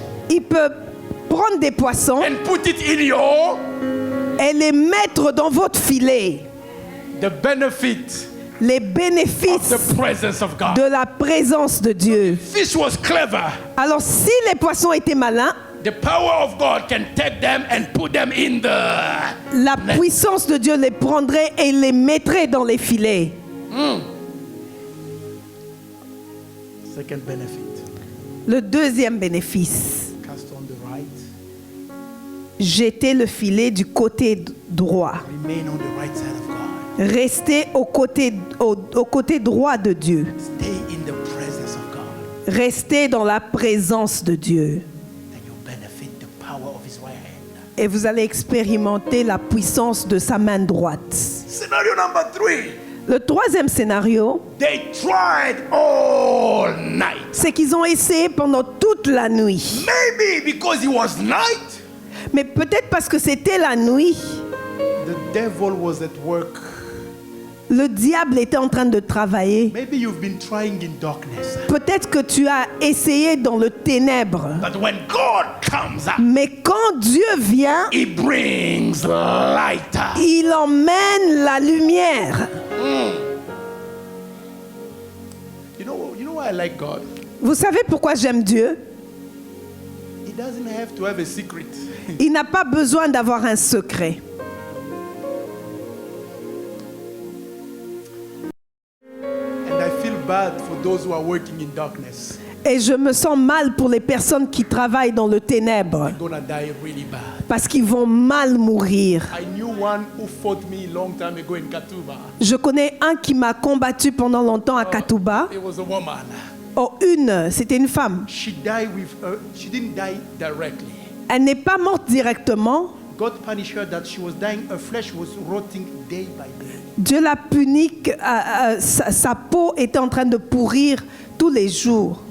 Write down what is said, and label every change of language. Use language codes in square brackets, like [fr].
[fr] Il peut prendre des poissons [en] and put it in your, [fr] et les mettre dans votre filet. [en] The benefit [fr] les bénéfices [en] of the presence of God. [fr] De la présence de Dieu. [en] Fish was clever. [fr] Alors si les poissons étaient malins, [en] the power of God can take them and put them in the [fr] la puissance de Dieu les prendrait et les mettrait dans les filets. [en] Second benefit. [fr] Le deuxième bénéfice. [en] Cast on the right. [fr] Jeter le filet du côté droit. [en] Remain on the right side of God. [fr] Restez au côté droit de Dieu. [en] Stay in the presence of God. [fr] Restez dans la présence de Dieu. [en] And you benefit the power of his right hand. [fr] Et vous allez expérimenter la puissance de sa main droite. [en] Scenario number 3. [fr] Le troisième scénario, [en] they tried all night. [fr] C'est qu'ils ont essayé pendant toute la nuit. [en] Maybe because it was night. [fr] Mais peut-être parce que c'était la nuit. [en] The devil was at work. [fr] Le diable était en train de travailler. [en] Maybe you've been trying in darkness. [fr] Peut-être que tu as essayé dans le ténèbre. [en] But when God comes up, [fr] mais quand Dieu vient, [en] he brings light. [fr] Il emmène la lumière. [en] You know why I like God? [fr] Vous savez pourquoi j'aime Dieu? [en] He doesn't have to have a secret. [fr] Il n'a pas besoin d'avoir un secret. [en] Bad for those who are working in darkness. [fr] Et je me sens mal pour les personnes qui travaillent dans le ténèbre. [en] Gonna die really bad. [fr] Parce qu'ils vont mal mourir. [en] I knew one who fought me long time ago in Katuba. [fr] Je connais un qui m'a combattu pendant longtemps à Katuba. [en] It was a woman. [fr] Oh, c'était une femme. [en] She didn't die directly. [fr] Elle n'est pas morte directement. [en] God punished her that she was dying. Her flesh was rotting day by day. [fr] Dieu l'a puni, sa peau était en train de pourrir tous les jours.